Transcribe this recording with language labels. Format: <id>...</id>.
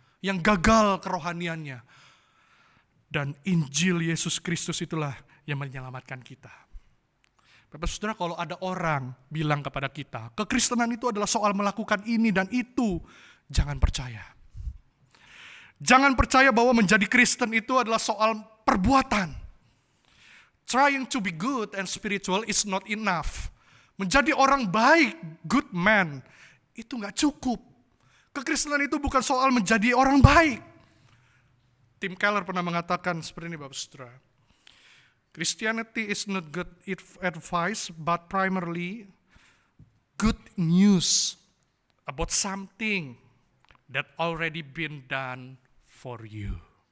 <id>Yang gagal kerohaniannya. Dan Injil Yesus Kristus itulah yang menyelamatkan kita. Bapak Saudara, kalau ada orang bilang kepada kita, kekristenan itu adalah soal melakukan ini dan itu, jangan percaya. Jangan percaya bahwa menjadi Kristen itu adalah soal perbuatan.</id> <en>Trying to be good and spiritual is not enough.</en> <id>Menjadi orang baik, good man, itu gak cukup. Kekristenan itu bukan soal menjadi orang baik. Tim Keller pernah mengatakan seperti ini, Bapak Saudara.</id> <en>Christianity is not good advice, but primarily good news about something that already been done for you.</en>